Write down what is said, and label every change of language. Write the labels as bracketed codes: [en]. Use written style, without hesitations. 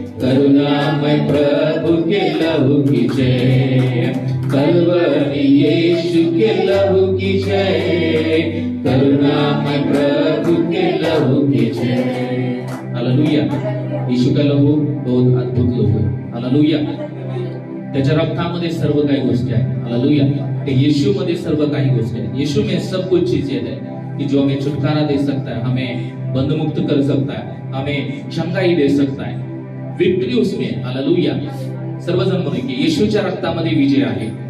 [hi] करुणामय प्रभु के लहू की जय, कलवरी यीशु के लहू की जय, करुणामय प्रभु के लहू की जय। हालेलुया। येशू का लहू बहुत अद्भुत लहू [mr] आहे। [hi] हालेलुया। [mr] त्याच्या रक्तामध्ये सर्व काही गोष्टी आहेत। हालेलुया। ते यीशु मध्ये सर्व काही गोष्टी आहेत। [hi] यीशु में सब कुछ चीजें है कि जो हमें छुटकारा दे सकता है, हमें बंध मुक्त कर सकता है, हमें चंगाई दे सकता है, विक्ट्री उसमें। हालेलुया। [mr] सर्वजण म्हणून की येशूच्या रक्तामध्ये विजय आहे।